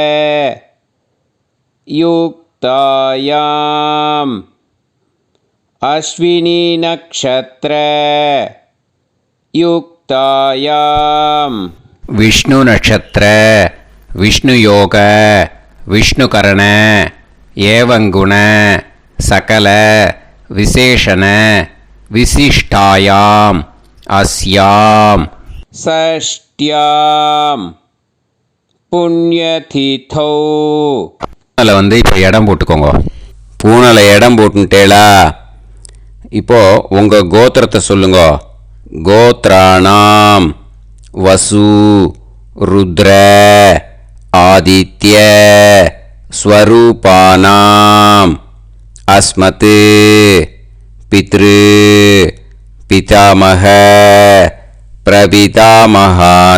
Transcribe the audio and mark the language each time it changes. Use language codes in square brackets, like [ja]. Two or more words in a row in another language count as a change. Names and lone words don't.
[sa] युक्तायाम् अश्विनी नक्षत्र युक्तायां विष्णु नक्षत्र विष्णु योग विष्णुकरण एवं गुण सकल विशेषण विशिष्टायाम अस्याम षष्ट्याम [ta] पुण्यतिथौ பூனலை வந்து இப்போ இடம் போட்டுக்கோங்க. பூனலை இடம் போட்டுட்டேளா? இப்போ உங்கள் கோத்திரத்தை சொல்லுங்க. [sa] गोत्राणाम् वसु रुद्र आदित्य स्वरूपाणाम् अस्मत् पितृ पितामह प्रपितामहानाम्.